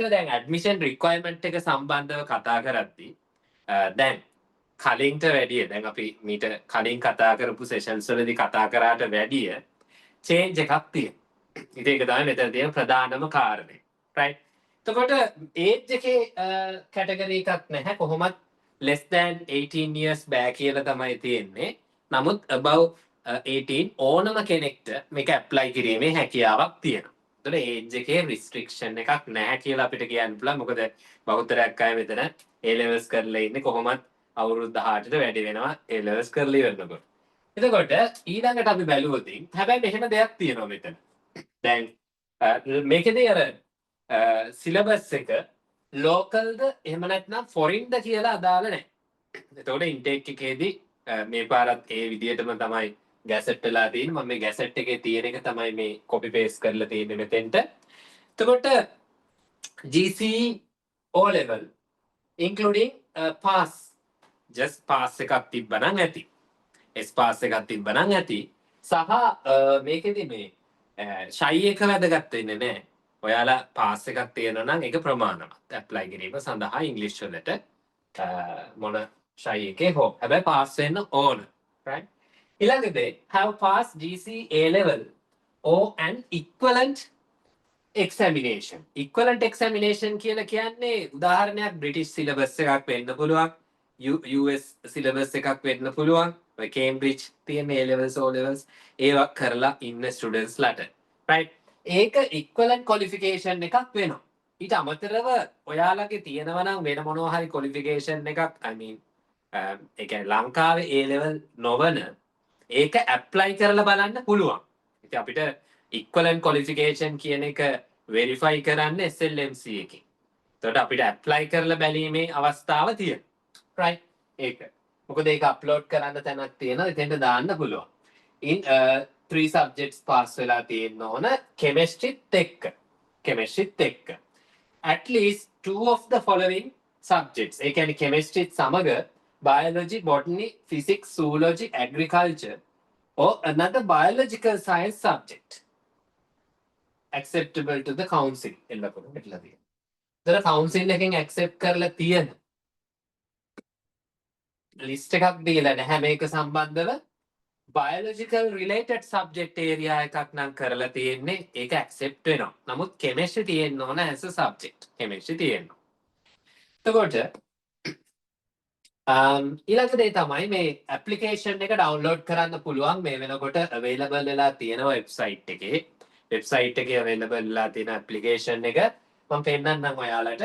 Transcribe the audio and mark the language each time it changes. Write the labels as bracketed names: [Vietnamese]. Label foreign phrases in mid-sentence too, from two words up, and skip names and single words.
[Sinhala] දැන් [English] admission requirement [Sinhala] එක සම්බන්ධව කතා කරද්දී දැන් කලින්ට වැඩිය දැන් අපි මීට කලින් කතා කරපු සෙෂන්ස් වලදී කතා කරාට වැඩිය චේන්ජ් එකක් තියෙනවා. ඉතින් ඒක තමයි මෙතන තියෙන ප්‍රධානම කාරණේ. right. එතකොට ඒජ් එකේ කැටගරි එකක් නැහැ. කොහොමත් [English] less than 18 years [Sinhala] බෑ කියලා තමයි තියෙන්නේ. නමුත් above 18 ඕනම කෙනෙක්ට මේක ඇප්ලයි කිරීමේ හැකියාවක් තියෙනවා. එතකොට ඒජ් එකේ restriction එකක් නැහැ කියලා අපිට කියන්න පුළුවන්. මොකද බහුතරයක් අය මෙතන A levels කරලා ඉන්නේ කොහොමත් අවුරුදු 18ට වැඩි වෙනවා A levels කරලා ඉවරනකොට. එතකොට ඊළඟට අපි බැලුවොත් හැබැයි මෙහෙම දෙයක් තියෙනවා මෙතන. දැන් මේකේදී අර සිලබස් එක ලෝකල්ද එහෙම නැත්නම් ෆොරින්ද කියලා අදාළ නැහැ. එතකොට ඉන්ටේක් එකේදී මේ පාරත් ඒ විදිහටම තමයි ගැසට් වෙලා තියෙන්නේ. මම මේ ගැසට් එකේ තියෙන එක තමයි මේ [English] copy paste [Sinhala] කරලා තියෙන්නේ මෙතෙන්ට. එතකොට [English] GCE O level including pass just pass [Sinhala] එකක් තිබ්බනම් ඇති. S pass එකක් තිබ්බනම් ඇති. සහ මේකෙදි මේ ෂයි එක වැදගත් වෙන්නේ නැහැ. ඔයාලා පාස් එකක් තියෙනවා නම් ඒක ප්‍රමාණවත්. ඇප්ලයි කිරීම සඳහා ඉංග්‍රීසි වලට මොන ෂයි එකේ හෝ. හැබැයි පාස් වෙන්න ඕන. right. [English] ඊළඟට have passed GCE A level or an equivalent examination. equivalent examination [Sinhala] කියලා කියන්නේ උදාහරණයක් [English] British syllabus [Sinhala] එකක් වෙන්න පුළුවන්. [English] US syllabus [Sinhala] එකක් වෙන්න පුළුවන්. ඔය කේම්බ්‍රිජ් තියෙන A levels O levels ඒවා කරලා ඉන්න ස්ටුඩන්ට්ස්ලාට. right. ඒක [English] equivalent qualification [Sinhala] එකක් වෙනවා. ඊට අමතරව ඔයාලගේ තියෙනවා නම් වෙන මොනවා හරි qualification එකක් [English] I mean [Sinhala] ඒ කියන්නේ ලංකාවේ A level නොවන ඒක apply කරලා බලන්න පුළුවන්. ඉතින් අපිට [English] equivalent qualification [Sinhala] කියන එක verify කරන්න SLMC එකකින්. එතකොට අපිට apply කරලා බැලීමේ අවස්ථාව තියෙනවා. right. ඒක. මොකද ඒක upload කරන්න තැනක් තියෙනවා. එතෙන්ට දාන්න පුළුවන්. [English] in 3 subjects pass [Sinhala] වෙලා තියෙන්න ඕන chemistryත් එක්ක. [English] at least 2 of the following subjects. [Sinhala] ඒ කියන්නේ [English] chemistryත් සමග biology, botany, physics, zoology, agriculture or another biological science subject acceptable to the council [Sinhala] එල්ලකොට මෙట్లా තියෙනවා. ඒතර council එකෙන් accept කරලා තියෙන list එකක් දීලා නැහැ මේක සම්බන්ධව [English] biological related subject area [Sinhala] එකක් නම් කරලා තියෙන්නේ ඒක accept වෙනවා. නමුත් chemistry තියෙන්න ඕන [English] as a subject. [Sinhala] chemistry තියෙන්න. එතකොට ඊළඟ දේ තමයි මේ application එක download කරන්න පුළුවන් මේ වෙනකොට available වෙලා තියෙන website එකේ. website එකේ available වෙලා තියෙන application එක මම පෙන්නන්නම් ඔයාලට.